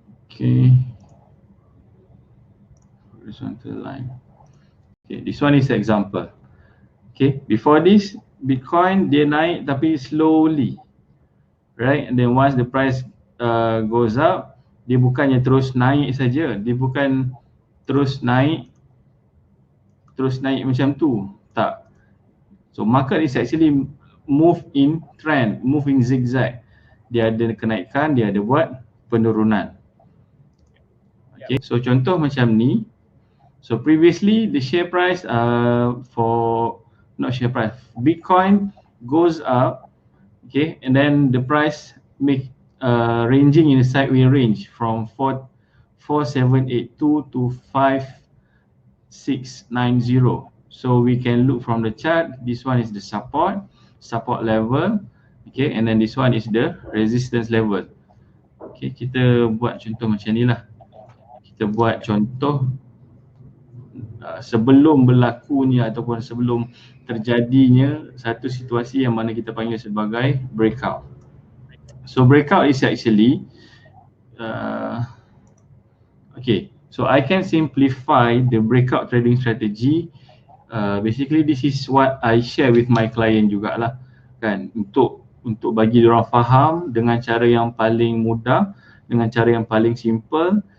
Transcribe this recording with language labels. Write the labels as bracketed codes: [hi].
[en] Okay, horizontal line. Okay, this one is example. Okay, before this Bitcoin [ms] dia naik tapi [en] slowly, right? And then once the price goes up, [ms] Dia bukannya terus naik saja, dia bukan terus naik macam tu. Tak. [en] So market is actually move in trend, move in zigzag. [ms] Dia ada kenaikan, dia ada buat penurunan. Okay, so contoh macam ni. [en] So previously the share price Bitcoin goes up, okay, and then the price make ranging in a sideways range from 4782 to 5690. So we can look from the chart. This one is the support level, okay, and then this one is the resistance level. [ms] Okay, kita buat contoh macam ni lah. Kita buat contoh sebelum berlakunya ataupun sebelum terjadinya satu situasi yang mana kita panggil sebagai breakout. [en] So breakout is actually okay, so I can simplify the breakout trading strategy. Basically this is what I share with my client [ms] jugalah kan, untuk bagi diorang faham dengan cara yang paling mudah, dengan cara yang paling simple.